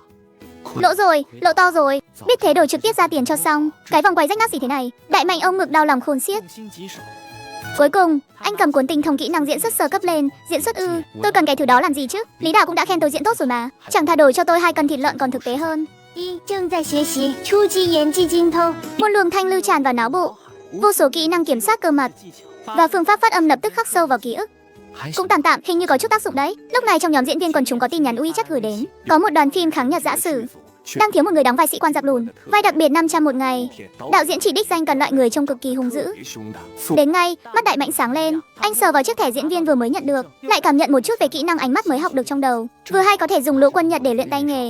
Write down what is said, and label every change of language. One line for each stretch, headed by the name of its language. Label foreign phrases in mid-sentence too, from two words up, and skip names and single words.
Vietnamese: Lỗ rồi, lỗ to rồi, biết thế đổi trực tiếp ra tiền cho xong. Cái vòng quay rách nát gì thế này, Đại Mãnh ôm ngực đau lòng khôn xiết. Cuối cùng, anh cầm cuốn tinh thông kỹ năng diễn xuất sơ cấp lên. Diễn xuất ư? Tôi cần cái thứ đó làm gì chứ? Lý Đào cũng đã khen tôi diễn tốt rồi mà. Chẳng thà đổi cho tôi 2 cân thịt lợn còn thực tế hơn.
Chinese: 正在学习初级演技精通。
Vietnamese: Một luồng thanh lưu tràn vào não bộ, vô số kỹ năng kiểm soát cơ mặt và phương pháp phát âm lập tức khắc sâu vào ký ức. Cũng tạm tạm, hình như có chút tác dụng đấy. Lúc này trong nhóm diễn viên quần chúng có tin nhắn WeChat gửi đến, có một đoàn phim kháng Nhật dã sử đang thiếu một người đóng vai sĩ quan giặc lùn, vai đặc biệt 500 một ngày. Đạo diễn chỉ đích danh cần loại người trông cực kỳ hung dữ. Đến ngay, mắt Đại Mãnh sáng lên, anh sờ vào chiếc thẻ diễn viên vừa mới nhận được, lại cảm nhận một chút về kỹ năng ánh mắt mới học được trong đầu, vừa hay có thể dùng lũ quân Nhật để luyện tay nghề.